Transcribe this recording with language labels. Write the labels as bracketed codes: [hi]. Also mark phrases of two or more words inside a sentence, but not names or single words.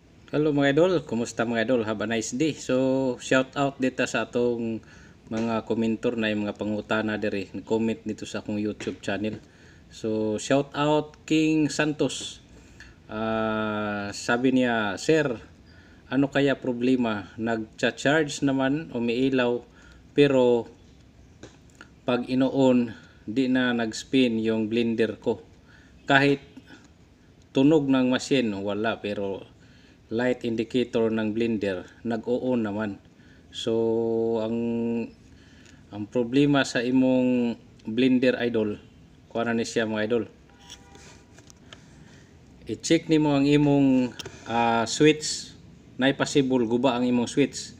[tl] Hello mga idol, kumusta mga idol? [en] Have a nice day. [ceb] So, [en] shout out [ceb] dito sa atong mga komentor na yung mga pangutana diri, comment dito sa akong YouTube channel. [en] So, shout out King Santos. [tl] Sabi niya, "Sir, ano kaya problema? Nagcha-charge naman, umiilaw, pero pag inoon, di na nag-spin yung blender ko. Kahit tunog ng machine, wala, pero [en] light indicator [tl] ng blender nag-o-on naman." [ceb] So ang problema sa imong blender idol, kuha na ni siya mga idol, i-check nimo ang imong switch, na possible guba ang imong switch.